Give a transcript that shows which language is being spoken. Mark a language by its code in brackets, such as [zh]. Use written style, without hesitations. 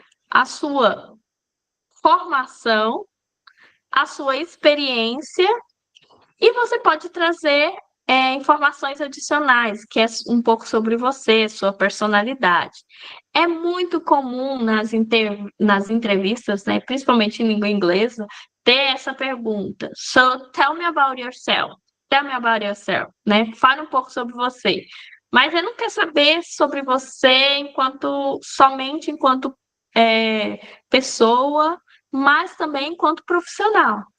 [pt] A sua formação, a sua experiência, e você pode trazer informações adicionais, que é um pouco sobre você, sua personalidade. É muito comum nas entrevistas, né, principalmente em língua inglesa, ter essa pergunta. [en] So, tell me about yourself. Tell me about yourself, [pt] né? Fale um pouco sobre você. Mas eu não quero saber sobre você somente enquanto pessoa, mas também enquanto profissional.